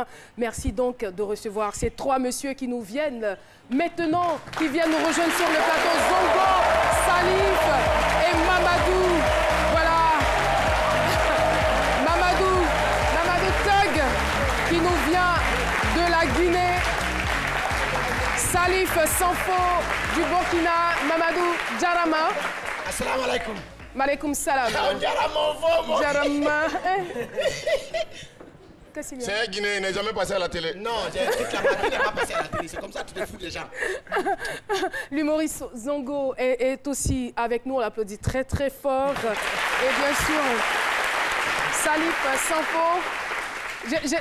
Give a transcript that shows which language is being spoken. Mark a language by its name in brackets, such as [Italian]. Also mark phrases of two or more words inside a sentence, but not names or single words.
[French] Merci donc de recevoir ces trois messieurs qui nous viennent maintenant, qui viennent nous rejoindre sur le plateau. Zongo, Salif et Mamadou. Voilà. Mamadou Tug, qui nous vient de la Guinée. Salif Sanfo du Burkina. Mamadou Djarama. [Arabic] السلام عليكم. عليكم السلام. Djarama. [French] C'est un Guinéen, il n'est jamais passé à la télé. Non, j'ai dit que la partie n'est pas passée à la télé. C'est comme ça que tu te fous des gens. L'humoriste Zongo est aussi avec nous. On l'applaudit très très fort. Et bien sûr, Salif Sanfo.